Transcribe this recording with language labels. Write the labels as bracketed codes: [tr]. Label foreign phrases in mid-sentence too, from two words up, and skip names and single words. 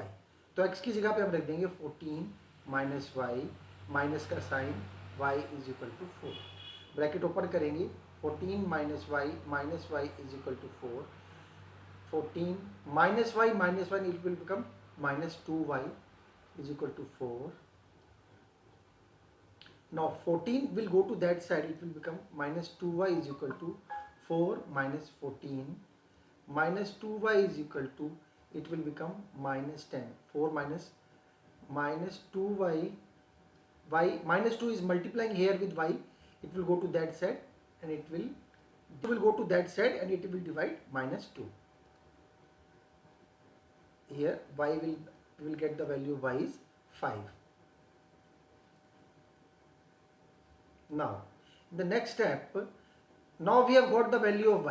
[hi] तो x की जगह पे हम रख देंगे 14 [en] minus y, [hi] माइनस का साइन, y [en] is equal to [hi] 4। [en] bracket open करेंगे, 14 minus y is equal to 4। 14 minus y it will become minus 2y is equal to 4। Now 14 will go to that side, it will become minus 2y is equal to 4 minus 14, minus 2y is equal to, it will become minus 10. 4 minus 2y, y minus 2 is multiplying here with y, it will go to that side and it will go to that side and it will divide minus 2. Here y will get the value of y is 5. Now the next step, now we have got the value of y.